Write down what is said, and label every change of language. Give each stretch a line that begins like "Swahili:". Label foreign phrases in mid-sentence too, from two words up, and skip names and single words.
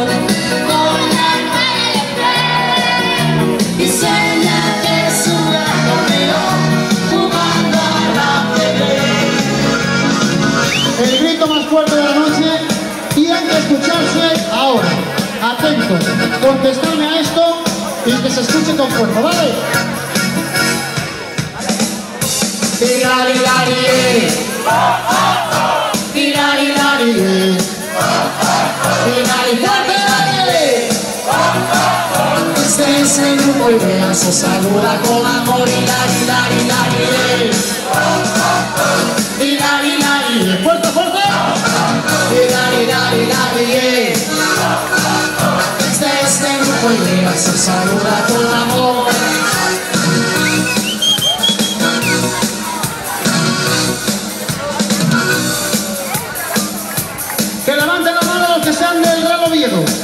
Spanish: Con la tele y sueña que es un ratonero jugando a la tele. El grito más fuerte de la noche tiene que escucharse ahora. Atentos, contestarme a esto y que se escuche con fuerza, ¿vale? Tirari-lari-eh. Tirari-lari-eh. Tirari-lari-eh. Este es el grupo Idea, se saluda con amor. Tirari-lari-lari-eh. Tirari-lari-eh. ¡Fuerte, fuerte! Tirari-lari-lari-eh. Este es el grupo Idea, se saluda con amor. Que levanten la mano los que sean del Gran Oviedo.